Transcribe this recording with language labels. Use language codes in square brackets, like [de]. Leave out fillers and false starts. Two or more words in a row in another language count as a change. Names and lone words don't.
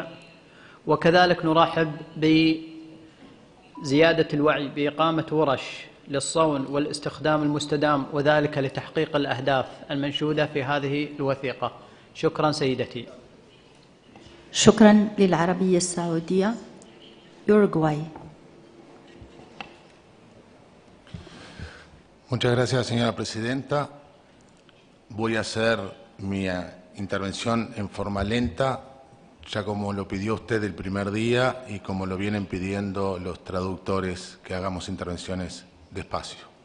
[ar] وكذلك نرحب بزيادة الوعي بإقامة ورش للصون والاستخدام المستدام، وذلك لتحقيق الأهداف المنشودة في هذه الوثيقة. شكرا سيدتي. شكرا للعربية السعودية. [es] Uruguay. Muchas gracias, señora presidenta. Voy a hacer mi intervención en forma lenta, ya como lo pidió usted el primer día y como lo vienen pidiendo los traductores, que hagamos intervenciones despacio.